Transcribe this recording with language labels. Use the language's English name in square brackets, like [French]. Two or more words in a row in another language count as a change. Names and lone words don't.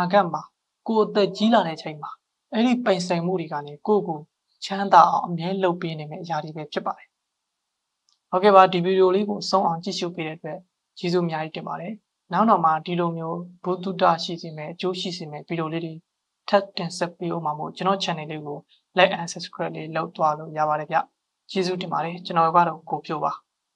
[Burmese] ဂတ်မှာကိုယ်အသက်ကြီးလာတဲ့ချိန်မှာအဲ့ဒီပိုင်ဆိုင်မှုတွေကနေကိုယ့်ကိုချမ်းသာအောင်အမြဲလှုပ်ပေးနေမယ့်အရာတွေပဲဖြစ်ပါတယ်။ဟုတ်ကဲ့ပါဒီဗီဒီယိုလေးကိုဆုံးအောင်ကြည့်ရှုပေးတဲ့အတွက်ကျေးဇူးအများကြီးတင်ပါတယ်။နောက်တော့မှဒီလိုမျိုးဘုသူတရှိစေမယ့်အကျိုးရှိစေမယ့်ဗီဒီယိုလေးတွေထပ်တင်ဆက်ပေးအောင်ပါမို့ကျွန်တော် channel လေးကို [English] like and subscribe [Burmese] လေးလုပ်သွားလို့ရပါတယ်ဗျ။ကျေးဇူးတင်ပါတယ်ကျွန်တော်ကတော့ကိုပြိုပါ